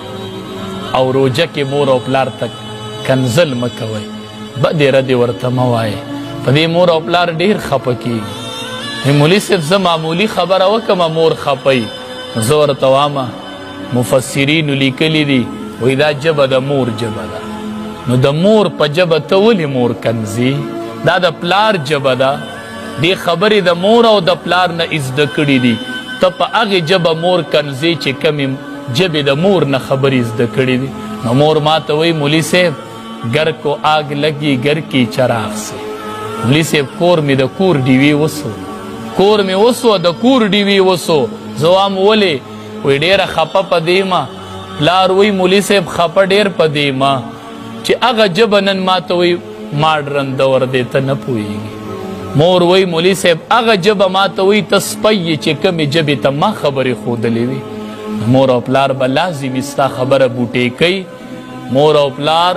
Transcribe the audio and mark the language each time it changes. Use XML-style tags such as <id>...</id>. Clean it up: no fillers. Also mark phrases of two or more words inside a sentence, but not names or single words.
<ps>او روژه کې مور او پلار ته کنزل مه کوئ بدې ردې ورته مه وایئ په دې مور او پلار ډېر خفه کېږي مولي صاحب زه معمولي خبره وکړمه مور خفئ زه ورته وامه مفسرینو لیکلي دي وایي دا ژبه د مور ژبه ده نو د مور په ژبه ته ولې مور کنځي دا د پلار ژبه ده دې خبرې د مور او د پلار نه زده کړي دي ته په هغې ژبه مور کنځي چې کمې ژبې د مور نه خبرې زده کړي دي نو مور ما ته وایي مولي صاحب</ps> <ur>گر کو آگ لگی گر کی چراغ سے</ur> <ps>مولي صاحب کور مې د کور ډیوې وسو کور مې وسو د کور ډیوې وسو زه وام ولې وایي ډېره خفه په دې ما پلار وایي مولي صاحب خفه ډېر په دې ما چې هغه ژبه نن ما ته وایي ماډرن دور دی ته نه پوهېږي مور وایي مولي صاحب هغه ژبه ما ته وایي ته سپی یې چې کمې ژبې ته ما خبرې ښودلې وي مور او پلار به لازمي ستا خبره بوټې کوي مور او پلار</ps>